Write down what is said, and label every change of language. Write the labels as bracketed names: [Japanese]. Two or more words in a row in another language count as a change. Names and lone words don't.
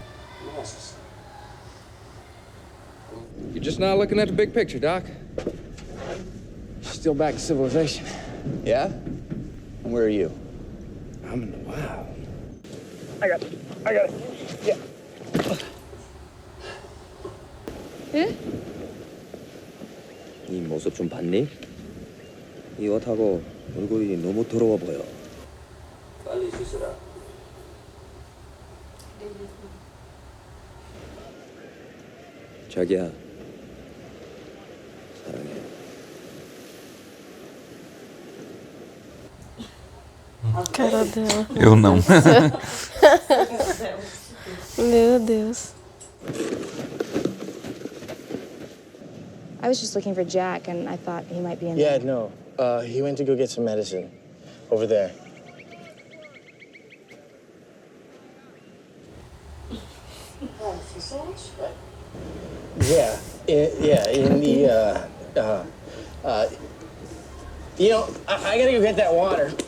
[English] You're just not looking at the big picture, Doc. Still back to civilization. Yeah? And where are you? I'm in the wild. I got it. Yeah. [Korean] 응? 이 모습 좀 봤니? 이 옷하고 얼굴이 너무 더러워 보여. 빨리 씻으라. 자기야, 사랑해. [Portuguese] Cara dela. Eu não. Meu Deus. [English] I was just looking for Jack, and I thought he might be in Yeah, there. no. He went to go get some medicine. Over there. Yeah, in the, you know, I gotta go get that water.